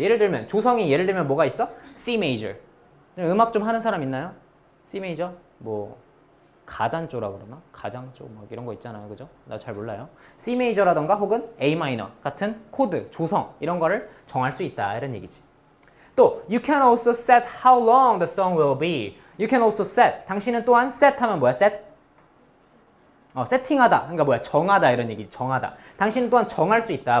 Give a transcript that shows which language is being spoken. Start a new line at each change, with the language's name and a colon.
Korean: 예를 들면 조성이 예를 들면 뭐가 있어?
English: C major.
Korean: 음악 좀 하는 사람 있나요? C major? 뭐 가단조라 그러나? 가장조 뭐 이런 거 있잖아요. 그죠? 나 잘 몰라요. C major라던가 혹은 A minor 같은 코드, 조성 이런 거를 정할 수 있다. 이런 얘기지. 또
English: you can also set how long the song will be. You can also set.
Korean: 당신은 또한 set 하면 뭐야? set? 세팅하다. 그러니까 뭐야? 정하다 이런 얘기. 정하다. 당신은 또한 정할 수 있다.